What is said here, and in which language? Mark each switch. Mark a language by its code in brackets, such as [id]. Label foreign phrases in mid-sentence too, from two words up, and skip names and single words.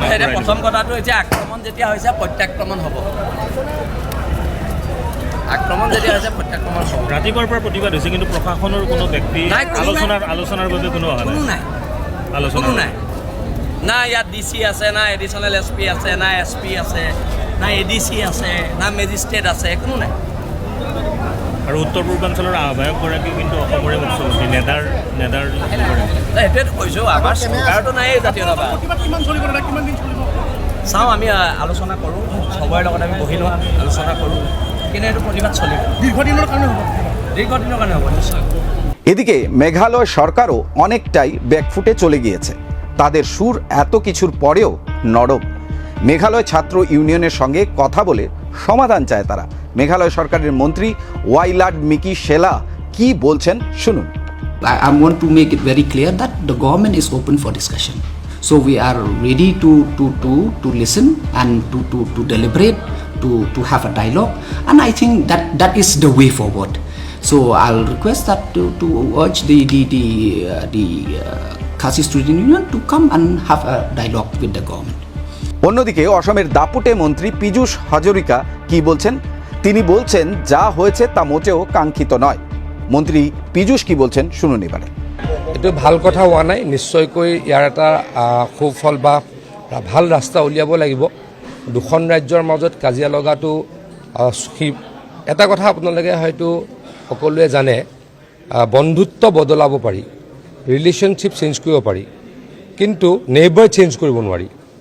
[as] এতিয়া প্ৰথম কথাটো হৈছে আক্ৰমণ যেতিয়া হৈছে প্ৰত্যাক্ৰমণ হ'ব। আক্ৰমণ যেতিয়া হৈছে প্ৰত্যাক্ৰমণ হ'ব। ৰাতিপুৱাৰ পৰা প্ৰতিবাদ হৈছে, কিন্তু প্ৰশাসনৰ কোনো ব্যক্তি আলোচনাৰ বাবে কোনো অহা নাই। কোনো নাই, আলোচনা নাই। না ইয়াত DC আছে, না [en] additional SP [as] আছে, না SP আছে, না ADC আছে, না মেজিষ্ট্ৰেট আছে, কোনো নাই। আৰু উত্তৰ পূৰ্বাঞ্চলৰ আহ্বায়কগৰাকী কিন্তু অসমৰে মুখ্যমন্ত্ৰী নেডাৰ সেইটোৱেতো কৈছোঁ, আমাৰ চৰকাৰতো নাই জাতীয়তাবাদ। চাওঁ, আমি আলোচনা কৰোঁ, চবৰে লগত আমি বহি লওঁ, আলোচনা কৰোঁ, কিন্তু এইটো প্ৰতিবাদ চলিব, দীৰ্ঘদিনৰ কাৰণে হ'ব নিশ্চয়। [bn] এদিকে মেঘালয় সরকারও অনেকটাই ব্যাকফুটে চলে গিয়েছে। তাদের সুর এত কিছুর পরেও নরম। মেঘালয় ছাত্র ইউনিয়নের সঙ্গে কথা বলে সমাধান চায় তারা। মেঘালয় সরকারের মন্ত্রী ওয়াইলাড মিকি শেলা কি বলছেন শুনুন। [en] I want to make it very clear that the government is open for discussion. So we are ready to listen and to deliberate, to have a dialogue, and I think that is the way forward. So I'll request that to urge the Khasi Student Union to come and have a dialogue with the government. [bn] অন্যদিকে অসমের দাপুটে মন্ত্রী পীযূষ হাজৰিকা কি বলছেন? তিনি বলছেন যা হয়েছে তা মোটেও কাঙ্ক্ষিত নয়। মন্ত্রী পীযূষ কি বলছেন শুনুন এবারে। [as] এইটো ভাল কথা হোৱা নাই, নিশ্চয়কৈ ইয়াৰ এটা সুফল বা ভাল ৰাস্তা উলিয়াব লাগিব। দুখন ৰাজ্যৰ মাজত কাজিয়া লগাটো এটা কথা আপোনালোকে হয়তো সকলোৱে জানে, বন্ধুত্ব বদলাব পাৰি, [en] relationship change [as] কৰিব পাৰি, কিন্তু [en] neighbour change [as] কৰিব নোৱাৰি।